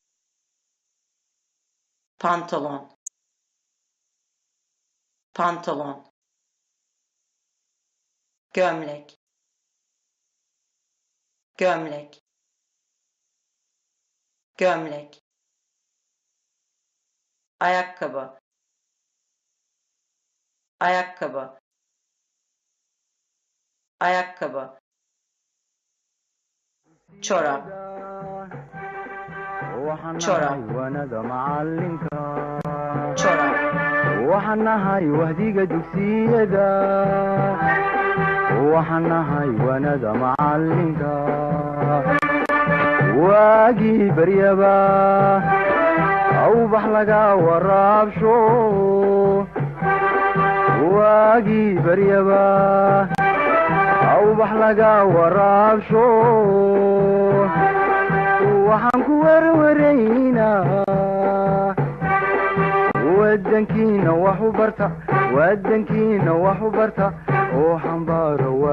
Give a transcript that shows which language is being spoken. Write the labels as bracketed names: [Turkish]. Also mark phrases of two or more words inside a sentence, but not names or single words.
[Turkish] pantolon, pantolon, gömlek, gömlek, gömlek, ayakkabı, ayakkabı, ayakkabı, çorap, [Somali] waxaan [Turkish] Chorap. [Somali] nahay waanada macalinka [Turkish] çorap, [Somali] waxaan nahay wahdiga dugsiyada waxaan nahay waanada macalinka waagii baryaba awbax laga waraabsho waagii baryaba awbax laga waraabsho waxaan ku warwaraynaa wadankiina wax u barta wadankiina wax u barta oo xambaaro